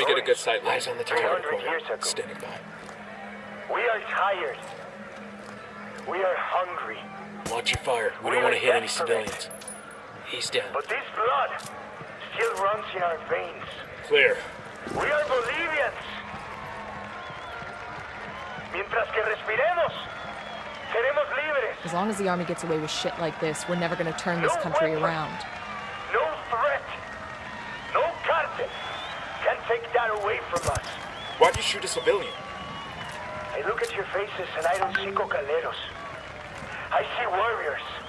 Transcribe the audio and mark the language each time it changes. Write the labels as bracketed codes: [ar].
[en] Let me get a good sight line. Eyes on the target 300 years corner. ago. Standing by. We are tired. We are hungry. Watch your fire. We don't want to hit any civilians. He's down. But this blood still runs in our veins. Clear. We are Bolivians. [es] Mientras que respiremos, seremos libres. [en] As long as the army gets away with shit like this, we're never gonna turn this country around. No threat, no cartel can take that away from us. Why'd you shoot a civilian? I look at your faces and I don't see cocaleros. I see warriors.